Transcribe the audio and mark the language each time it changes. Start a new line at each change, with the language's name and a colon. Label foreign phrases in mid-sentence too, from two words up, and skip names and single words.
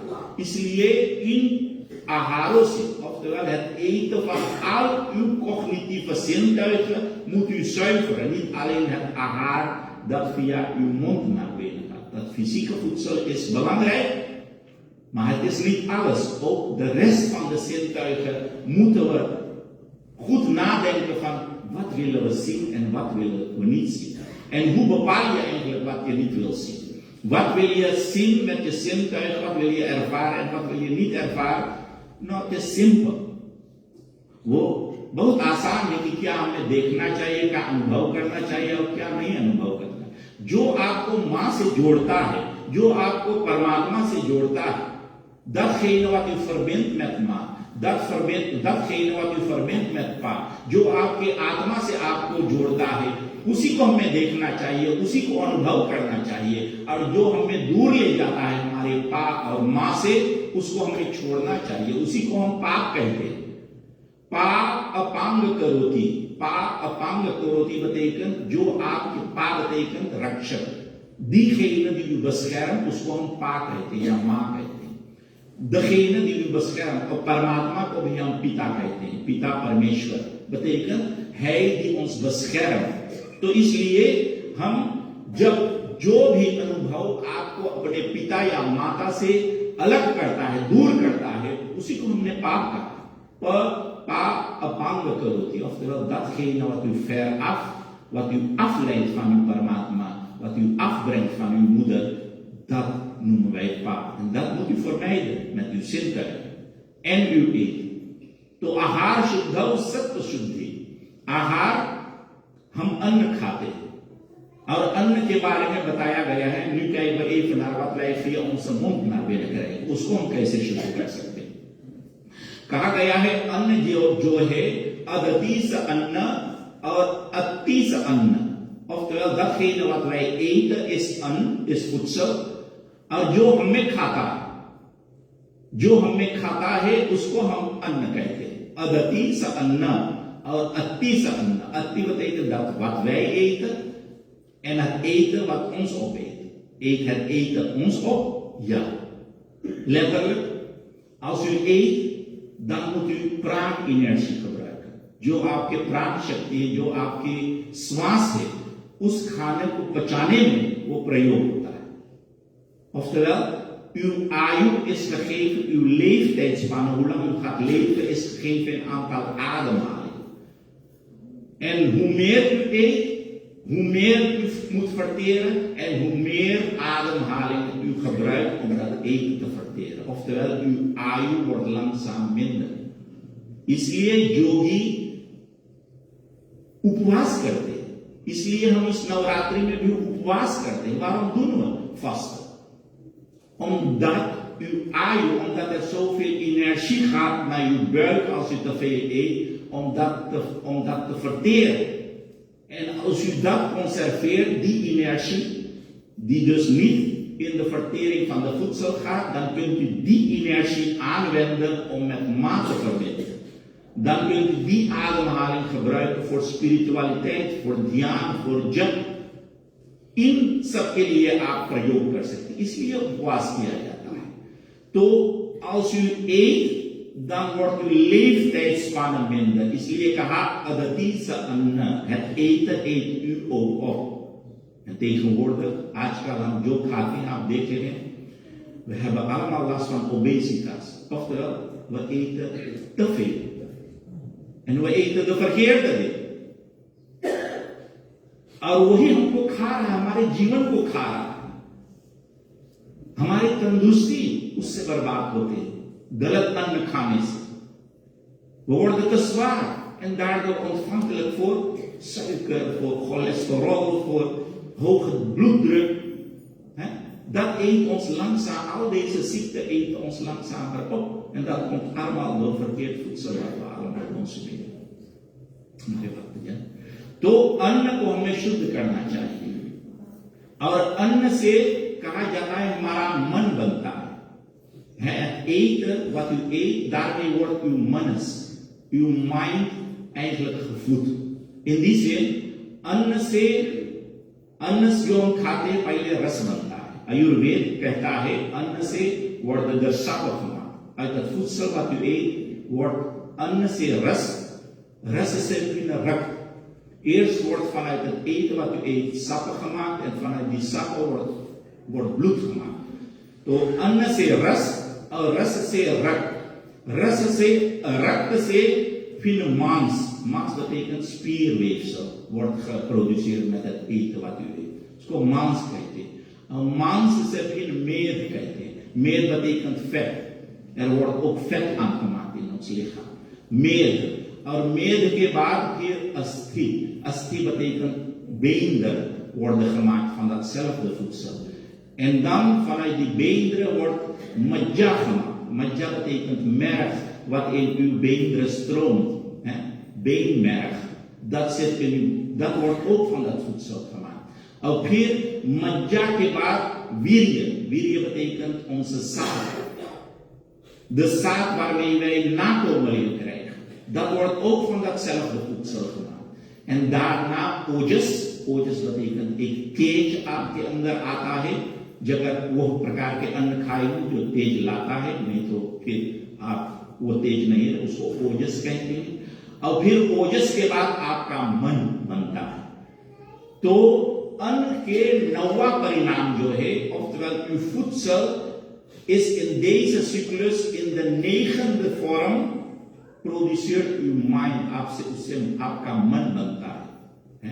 Hindi: इसलिए इन
Dutch: aharos, oftewel het eten van al uw cognitieve zintuigen moet u zuiveren. Niet alleen het ahaar dat via uw mond naar binnen gaat. Dat fysieke voedsel is belangrijk, maar het is niet alles. Ook de rest van de zintuigen moeten we goed nadenken van wat willen we zien en wat willen we niet zien. En hoe bepaal je eigenlijk wat je niet wil zien? Wat wil je zien met je zintuigen? Wat wil je ervaren en wat wil je niet ervaren? Nou, het is simpel.
Hindi: वो बहुत आसान है कि क्या हमें देखना चाहिए, क्या अनुभव करना चाहिए और क्या नहीं अनुभव करना. जो आपको मां से जोड़ता है, जो आपको परमात्मा से जोड़ता है,
Dutch: datgene wat u verbindt met ma, datgene wat u verbindt met pa,
Hindi: जो आपके आत्मा से आपको जोड़ता है, उसी को हमें देखना चाहिए, उसी को अनुभव करना चाहिए. और जो हमें दूर ले जाता है हमारे पा और मां से, उसको हमें छोड़ना चाहिए. उसी को हम पाप कहते हैं. पा अपांग करोती betekent जो आपके पा betekent रक्षक.
Dutch: Diegene die u beschermt,
Hindi: उसको हम पा कहते हैं या मां कहते हैं.
Dutch: Degene die u beschermt,
Hindi: और परमात्मा को भी हम पिता कहते हैं. पिता परमेश्वर
Dutch: betekent hij die ons beschermt.
Hindi: तो इसलिए हम जब जो भी अनुभव आपको अपने पिता या माता से अलग करता है, दूर करता है, उसी को हमने पाप कहा.
Sanskrit: पा अपांग करोती,
Dutch: oftewel datgene wat u veraf, wat u afleidt van uw Paramatma, wat u afbrengt van uw moeder, dat noemen wij paap. En dat moet u vermijden met uw zintuigen en uw eten.
Hindi: तो आहार शुद्ध सत्व शुद्धि. आहार हम अन्न खाते हैं और अन्न के बारे में बताया गया है.
Dutch: Nu kijken we even naar wat wij via onze mond naar binnen krijgen.
Hindi: उसको हम कैसे शुद्ध कर सकते हैं. कहा गया है अन्न जो है अदतीस अन्न और अतीस अन्न.
Dutch: Oftewel datgene wat wij eten is अन्न, is voedsel.
Hindi: और जो हमें खाता है उसको हम अन्न कहते हैं. अदतीस अन्न और अतीस अन्न.
Dutch: Ati betekent dat wat wij eten en het eten wat ons opeet. Eet het eten ons op? Ja. Letterlijk, als u eet, dan moet u प्राण-energie gebruiken.
Hindi: जो आपके प्राण शक्ति है, जो आपकी श्वास है, उस खाने को पचाने में वो प्रयोग होता है.
Dutch: Oftewel, uw ayu is gegeven, uw leeftijdsspanne, hoe lang u gaat leven, is gegeven in aantal ademhalingen. En hoe meer u eet, hoe meer u moet verteren en hoe meer ademhalingen u gebruikt om dat eten te verteren. Oftewel, uw ayu wordt langzaam minder.
Hindi: इसलिए योगी उपवास करते हैं. इसलिए हम इस नवरात्रि में भी उपवास करते हैं.
Dutch: Waarom doen we vasten? Omdat uw ayu, omdat er zoveel energie gaat naar uw buik als u te veel eet, om dat te verteren. En als u dat conserveert, die energie, die dus niet in de vertering van de voedsel gaat, dan kunt u die energie aanwenden om met maat te verbinden. Dan kunt u die ademhaling gebruiken voor spiritualiteit, voor dhyan, voor jap.
Hindi: इन सब के लिए आप प्रयोग कर सकते हैं. इसलिए उपवास किया जाता है.
Dutch: तो als u eet, dan wordt uw leeftijdsspanne minder.
Hindi: इसलिए कहा अदतीस अन्न,
Dutch: het eten eet u ook op. En tegenwoordig,
Hindi: आजकल हम जो खाते हैं, आप देख रहे हैं,
Dutch: we hebben allemaal last van obesitas. Oftewel, we eten te veel. En we eten de verkeerde dingen.
Hindi: और वही हमको खा रहा है, हमारे जीवन को खा रहा है. हमारी तंदुरुस्ती उससे बर्बाद होते हैं, गलत अन्न खाने से.
Dutch: We worden te zwaar en daardoor ontvankelijk voor suiker, voor cholesterol, hoge bloeddruk. Hè? Dat eet ons langzaam, al deze ziekten eten ons langzamer op. En dat komt allemaal door verkeerd voedsel wat we allemaal consumeren.
Hindi: हमारे भक्तजन, तो अन्न को हमें शुद्ध करना चाहिए। और अन्न से कहा जाता है हमारा मन बनता है।
English: Eat what you eat,
Dutch: daarmee wordt uw mannes, uw mind eigenlijk gevoed। In die zin,
Hindi: अन्न से जो हम खाते हैं पहले रस बनता है। आयुर्वेद कहता है अन्न से
Dutch: wordt de sap gemaakt। Uit het voedsel wat u eet wordt
Hindi: अन्न से
Dutch: rus is in een ruk. Eerst wordt vanuit het eten wat u eet sappen gemaakt en vanuit die sappen wordt bloed gemaakt.
Hindi: तो अन्न से रस और रस से रक्त, रस से रक्त से फिर मांस
Dutch: betekent spierweefsel wordt geproduceerd met het eten wat u eet.
Hindi: उसको मांस कहते हैं। और मांस से फिर मेद कहते हैं।
Dutch: मेद betekent vet। Er wordt ook vet aangemaakt in ons lichaam।
Hindi: मेद, और मेद के बाद फिर अस्थि
Dutch: betekent beenderen worden gemaakt van datzelfde voedsel. En dan vanuit die beenderen wordt majja gemaakt. Majja betekent merg wat in uw beenderen stroomt. Beenmerg, dat wordt ook van dat voedsel gemaakt. Ook hier
Hindi: मज्जा के बाद वीर्य
Dutch: betekent onze zaad. De zaad waarmee wij nakomelingen krijgen. Dat wordt ook van datzelfde voedsel gemaakt. En daarna
Hindi: ओजस betekent एक तेज आपके अंदर आता है। जब वो प्रकार के अन्न खाएंगे जो तेज लाता है, नहीं तो फिर आप वो तेज नहीं है, उसको ओजस कहते हैं। और फिर ओजस के बाद आपका मन बनता है। तो अन्न के 9वां परिणाम जो है,
Dutch: oftewel uw voedsel is in deze cyclus in de 9e vorm produceert uw mind,
Hindi: उससे आपका मन बनता है।